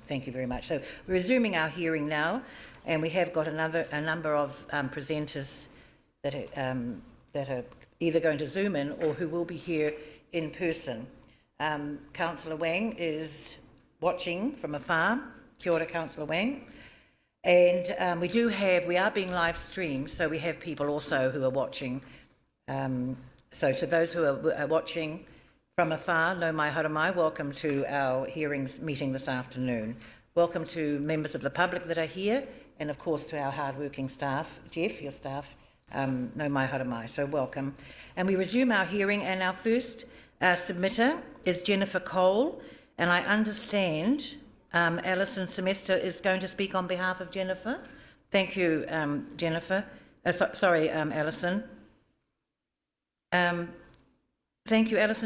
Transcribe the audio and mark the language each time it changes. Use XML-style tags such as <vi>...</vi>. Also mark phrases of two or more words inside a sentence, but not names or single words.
<en>Thank you very much. So we're resuming our hearing now, and we have got a number of presenters that are either going to Zoom in or who will be here in person. Councillor Wang is watching from afar.</en> <mi>Kia ora,</mi> <en>Councillor Wang. And we are being live streamed, so we have people also who are watching. So to those who are watching from afar,</en> <mi>no mai haramai,</mi> <en>welcome to our hearings meeting this afternoon. Welcome to members of the public that are here, and of course to our hard-working staff. Jeff, your staff,</en> <mi>no mai haramai,</mi> <en>so welcome. And we resume our hearing, and our first submitter is Jennifer Cole, and I understand Alison Semester is going to speak on behalf of Jennifer. Thank you, Jennifer. Alison. Thank you, Alison.</en>